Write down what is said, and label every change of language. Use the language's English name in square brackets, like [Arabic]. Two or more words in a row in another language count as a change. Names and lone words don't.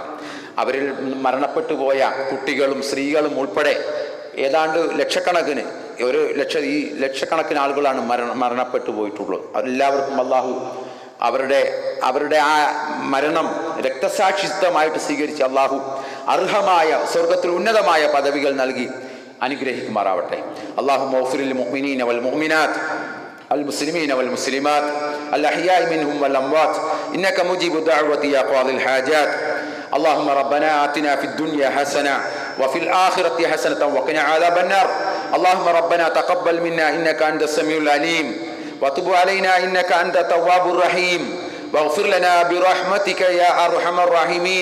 [Malayalam] അവരിൽ മരണപ്പെട്ടു പോയ കുട്ടികളും സ്ത്രീകളും ഉൾപ്പെടെ ഏതാണ്ട് ലക്ഷക്കണക്കിന് ഈ ലക്ഷക്കണക്കിന് ആളുകളാണ് മരണപ്പെട്ടു പോയിട്ടുള്ളത്. എല്ലാവർക്കും അള്ളാഹു അവരുടെ ആ മരണം രക്തസാക്ഷിത്വമായിട്ട് സ്വീകരിച്ച് അള്ളാഹു അർഹമായ സ്വർഗത്തിൽ ഉന്നതമായ പദവികൾ നൽകി അനുഗ്രഹിക്കുമാറാവട്ടെ. [Arabic] الله اغفر للمؤمنين والمؤمنات المسلمين والمسلمات الأحياء منهم والأموات إنك مجيب الدعوة يا قاضي الحاجات. اللهم ربنا آتنا في الدنيا حسنة وفي الآخرة حسنة وقنا عذاب النار. اللهم ربنا تقبل منا إنك أنت السميع العليم وتب علينا إنك أنت التواب الرحيم واغفر لنا برحمتك يا أرحم الراحمين.